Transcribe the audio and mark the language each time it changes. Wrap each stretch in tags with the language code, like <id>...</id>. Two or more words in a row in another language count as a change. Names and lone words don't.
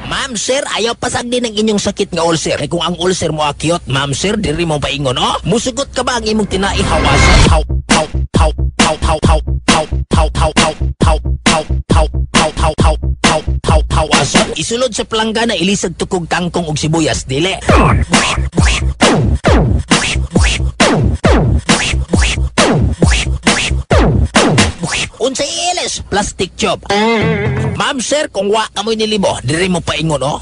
<ceb>Ma'am sir, ayaw pasag din ang inyong sakit nga ulcer. Kay kung ang ulcer mo akyot, ma'am sir, diri mo paingon, oh. Musugot ka ba ang imong tinaihawasan? Haw, haw, haw, haw, haw, haw, haw, haw, haw, haw, haw, haw, haw, haw, haw, haw, haw, haw, hawasan. Isulod sa planggana, ilisag tukog kangkong ug sibuyas, dili. Unsay ilis,</ceb> <en>plastic tube.</en> <ceb>Ma'am sir, kung wa kamoy nilibo, diri mo paingon, oh.</ceb>